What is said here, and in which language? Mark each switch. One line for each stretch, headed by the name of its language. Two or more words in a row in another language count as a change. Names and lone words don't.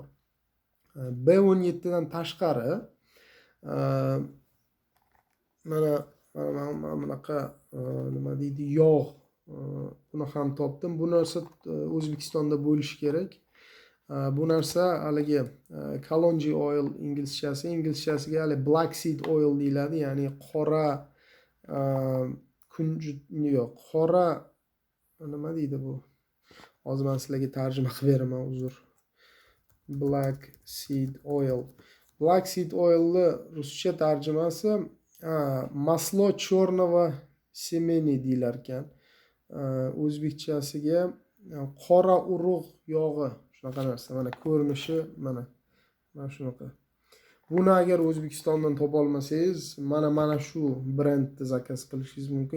Uzbek: B17 dan tashqari mana bunaqa nima deydi, yog' buni ham topdim. Bu narsa O'zbekistonda bo'lishi kerak. Bu narsa haligi
English: kalonji oil
Uzbek: inglizchasiga hali
English: black seed oil
Uzbek: deyiladi, ya'ni qora kunjut yo'q, qora nima deydi bu? Hozir men sizlarga tarjima qilib beraman, uzr.
English: Black seed oil. Black seed oilni
Uzbek: ruscha tarjimasi
Russian: масло черного семени
Uzbek: deyilar ekan. O'zbekchasiga qora urug' yog'i, shunaqa narsa. Mana ko'rinishi mana shunaqa. Buni agar O'zbekistondan topa olmasangiz, mana shu brendni zakaz qilishingiz mumkin.